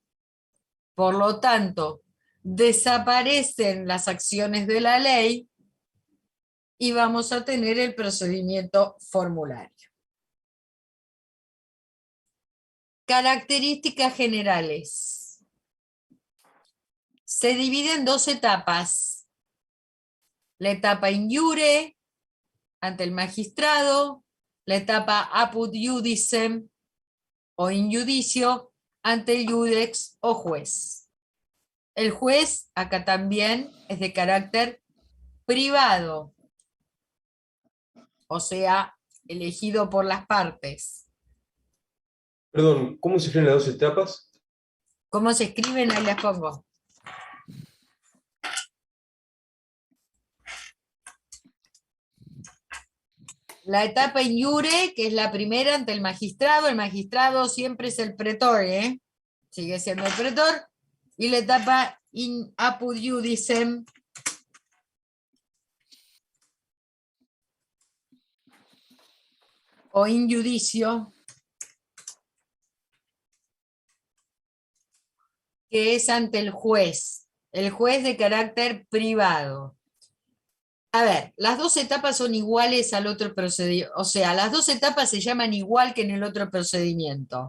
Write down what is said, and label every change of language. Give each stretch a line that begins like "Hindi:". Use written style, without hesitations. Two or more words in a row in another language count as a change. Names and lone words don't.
Spanish: Por lo tanto, desaparecen las acciones de la ley y vamos a tener el procedimiento formulario. Características generales. Se divide en dos etapas. La etapa
Latin: in iure,
Spanish: ante el magistrado, la etapa
Latin: apud iudicem,
Spanish: o
Latin: in iudicio,
Spanish: ante el iudex o juez. El juez, acá también, es de carácter privado, o sea, elegido por las partes. Perdón, ¿cómo se escriben las dos etapas? ¿Cómo se escriben? Ahí las pongo. La etapa
Latin: in iure,
Spanish: que es la primera ante el magistrado siempre es el pretor, sigue siendo el pretor, y la etapa
Latin: in apud iudicem, o in iudicio,
Spanish: que es ante el juez de carácter privado. A ver, las dos etapas son iguales al otro procedimiento, o sea, las dos etapas se llaman igual que en el otro procedimiento.